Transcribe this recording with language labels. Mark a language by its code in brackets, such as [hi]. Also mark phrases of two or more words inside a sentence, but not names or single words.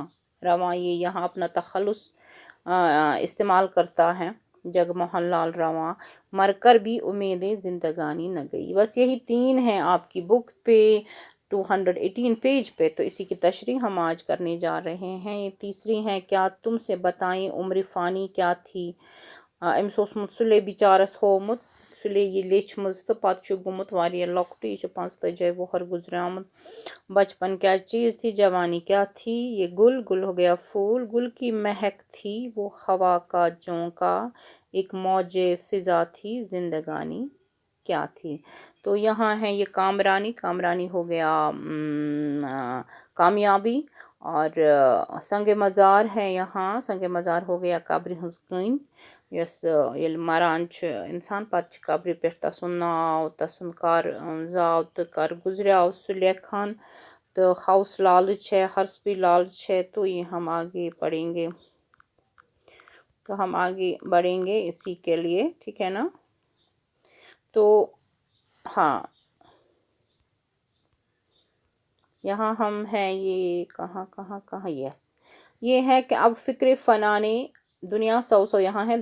[ur] رواں یہ یہاں اپنا تخلص استعمال کرتا ہے جگموہن لال رواں. مر کر بھی امیدیں زندگانی نہ گئی. بس یہی 3 ہیں آپ کی بک پہ 218 پیج پہ. تو اسی کی تشریح ہم آج کرنے جا رہے ہیں. یہ تیسری ہیں کیا تم سے بتائیں عمر فانی کیا تھی. [ks] امس اوسمت سلے بچارس ہومت. سلے یہ لیچھمز تو پتہ چھُ گوٚمُت واریاہ لۄکٹُے. یہ چھُ 45 وُہر گزریومُت. [ur] بچپن کیا چیز تھی، جوانی کیا تھی. یہ گل ہو گیا پھول. گل کی مہک تھی وہ ہوا کا جھونکا. ایک موج فضا تھی زندگانی کیا تھی. تو یہاں ہے یہ کامرانی ہو گیا کامیابی. اور سنگ مزار ہے یہاں، سنگ مزار ہو گیا [ks] قبر ہنز کن یس یل مران انسان پتہ چھ قبر پہ تسن ناو، تسن کر زاو تو کر گزریاو سہ لیکھان. [ur] تو خوص لالچ ہے، حرص بھی لالچ ہے. تو یہ ہم آگے پڑھیں گے، تو ہم آگے بڑھیں گے اسی کے لیے، ٹھیک ہے نا. تو ہاں یہاں ہم ہیں یہ کہاں یس یہ ہے کہ اب فکر فنا نے دنیا سو یہاں ہے.